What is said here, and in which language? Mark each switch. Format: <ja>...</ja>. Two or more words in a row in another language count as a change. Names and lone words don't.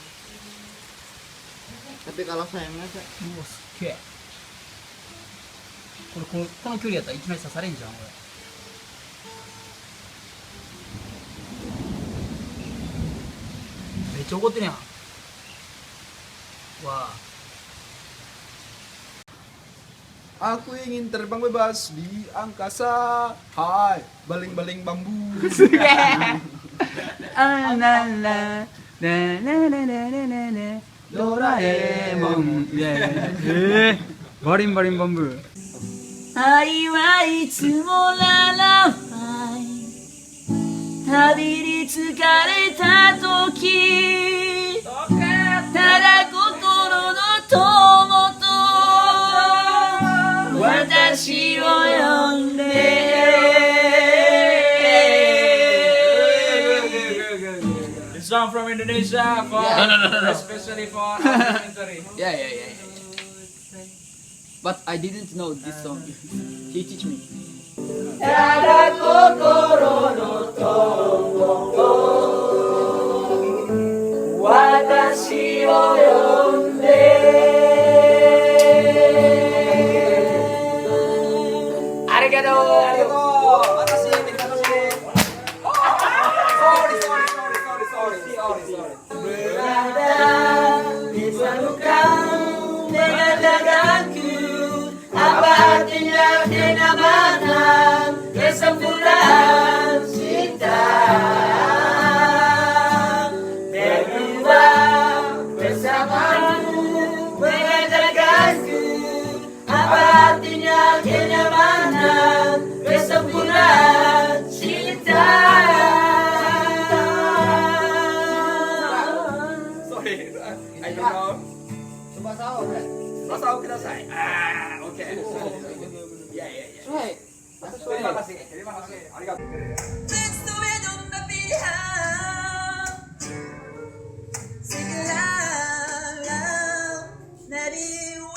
<id>Tapi kalau sayangnya sih</id> <ja>うわ、すっげえ。この距離やったらいきなり刺されんじゃん、これ。めっちゃ怒ってるやん。わあ。</ja> <id>Aku ingin terbang bebas di angkasa. Hai, baling-baling bambu.</id> <ja>あらら、ねねねねねねね、ドラえもん。バリンバリンバンブー。愛はいつもならない旅に疲れた時ただ心の友と私を呼んで</ja> <en>This song from Indonesia for especially for documentary. Yeah. But I didn't know this song. He teach me.</en> <ja>ただ心の友と私を呼んでありがとう私めっちゃ楽しい</ja> <id>Berada di pelukan dengan dadaku Apa artinya kenyamanan kesempurnaan cinta Berdua bersamamu mengajarkanku Apa artinya kenyamanan kesempurnaan cinta</id> <en>I don't know.</en> <id>Bahasa aku kudasai. Ah, oke. Ya. Terima kasih. Arigatou.</id> <en>Let's do it on the behalf Sing it loud, loud Let it</en>